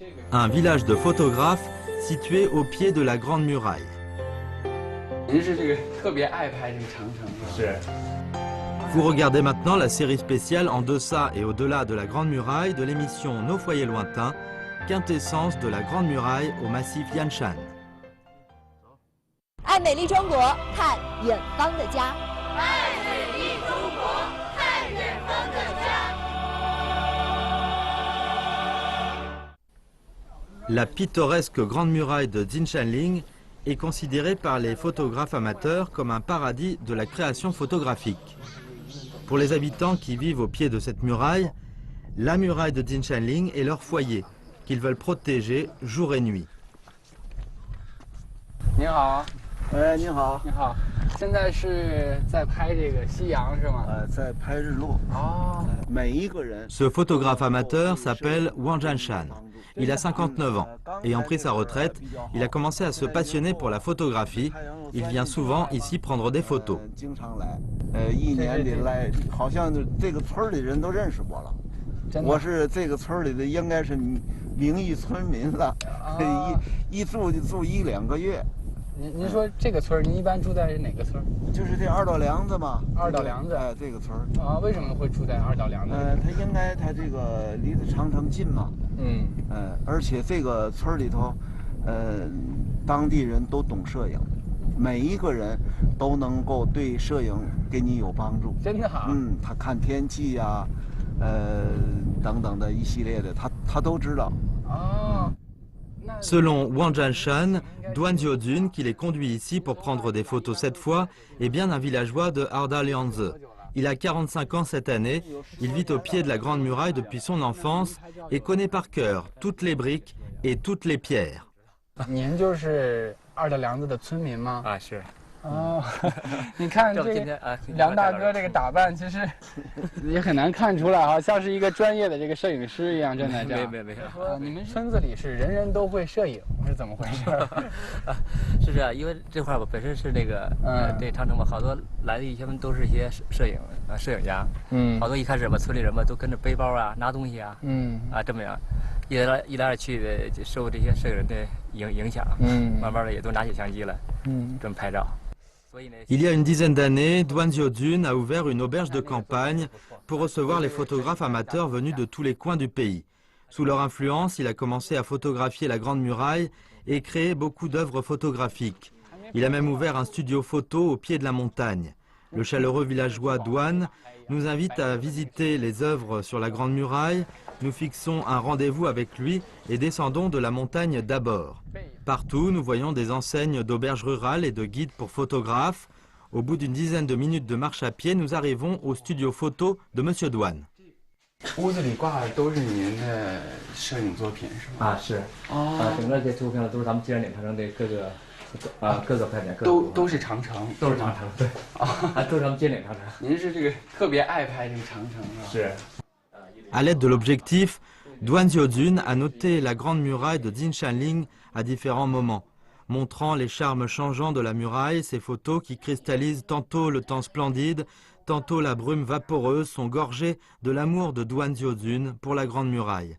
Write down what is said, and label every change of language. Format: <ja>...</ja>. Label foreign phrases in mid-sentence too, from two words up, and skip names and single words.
<fr>Un village de photographes situé au pied de la Grande Muraille. Vous regardez maintenant la série spéciale En deçà et au-delà de la Grande Muraille de l'émission Nos foyers lointains, quintessence de la Grande Muraille au massif Yanshan.</fr> <zh>爱美丽中国，看远方的家。爱美丽中国，看远方的家。</zh> <fr>La pittoresque Grande Muraille de Jinshanling est considérée par les photographes amateurs comme un paradis de la création photographique. Pour les habitants qui vivent au pied de cette muraille, la muraille de Jinshanling est leur foyer, qu'ils veulent protéger jour et nuit.</fr> <zh>你好，哎，你好，你好，现在是在拍这个夕阳是吗？在拍日落。哦，每一个人。</zh> <fr>Ce photographe amateur s'appelle Wang Jianshan. Il a 59 ans. Ayant pris sa retraite, il a commencé à se passionner pour la photographie. Il vient souvent ici prendre des photos.</fr> <zh>经常来，一年里来，好像这个村里人都认识我了。我是这个村里的，应该是名誉村民了。一住就住1、2个月。您说这个村您一般住在哪个村？就是这二道梁子嘛。二道梁子。哎，这个村啊，为什么会住在二道梁子？他这个离着长城近嘛。而且这个村里头，当地人都懂摄影，每一个人都能够对摄影给你有帮助。真的啊？他看天气呀，等等的一系列的，他都知道。哦。</zh> <fr>Selon Wang Jianshan, Duan Jiodun, qui les conduit ici pour prendre des photos cette fois, est bien un villageois de Ardalianze. Il a 45 ans cette année, il vit au pied de la Grande Muraille depuis son enfance et connaît par cœur toutes les briques et toutes les pierres.</fr> <zh>您就是二道梁子的村民吗？啊，是。哦，你看这个梁大哥这个打扮，其实也很难看出来哈，像是一个专业的这个摄影师一样站在这儿。没。你们村子里是人人都会摄影，是怎么回事？是这样，因为这块儿本身是那个对长城嘛，好多来的一些都是一些摄影家。好多一开始吧，村里人嘛都跟着背包啊，拿东西啊。这么样，一来二去的，受这些摄影人的影响。慢慢的也都拿起相机了。这么拍照。</zh> <fr>Il y a une dizaine d'années, Duan Jiodun a ouvert une auberge de campagne pour recevoir les photographes amateurs venus de tous les coins du pays. Sous leur influence, il a commencé à photographier la Grande Muraille et créer beaucoup d'œuvres photographiques. Il a même ouvert un studio photo au pied de la montagne. Le chaleureux villageois Duan nous invite à visiter les œuvres sur la Grande Muraille. Nous fixons un rendez-vous avec lui et descendons de la montagne d'abord. Partout, nous voyons des enseignes d'auberges rurales et de guides pour photographes. Au bout d'une dizaine de minutes de marche à pied, nous arrivons au studio photo de Monsieur Duan.</fr> <zh>屋子里挂的都是您的摄影作品是吗？啊，是。哦。整个这图片都是咱们金山岭长城的各个拍点。都是长城。都是长城，对。都是咱们金岭长城。您是这个特别爱拍这个长城啊？是。</zh> <fr>À l'aide de l'objectif, Duan Jiodun a noté la grande muraille de Jinshanling à différents moments, montrant les charmes changeants de la muraille. Ces photos qui cristallisent tantôt le temps splendide, tantôt la brume vaporeuse sont gorgées de l'amour de Duan Jiodun pour la grande muraille.</fr>